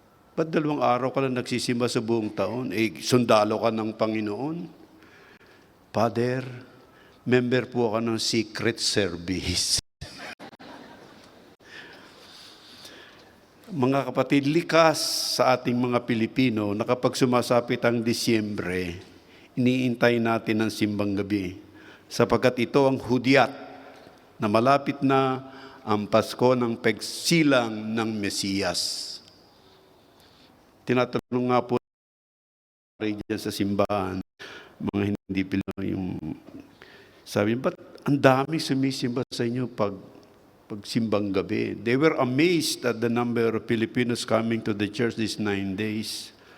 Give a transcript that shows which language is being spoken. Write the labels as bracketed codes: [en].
[tl] Ba't 2 araw ka lang nagsisimba sa buong taon? Sundalo ka ng Panginoon? Father, member po ka ng Secret Service. Mga kapatid, likas sa ating mga Pilipino na kapag sumasapit ang Disyembre, iniintay natin ang simbang gabi. Sapagkat ito ang hudyat na malapit na ang Pasko ng pagsilang ng Mesiyas. Tinatanong nga po dyan sa simbahan, mga hindi Pinoy, sabi, ba't ang dami sumisimba sa inyo pag simbang gabi? [en] They were amazed at the number of Filipinos coming to the church these 9 days.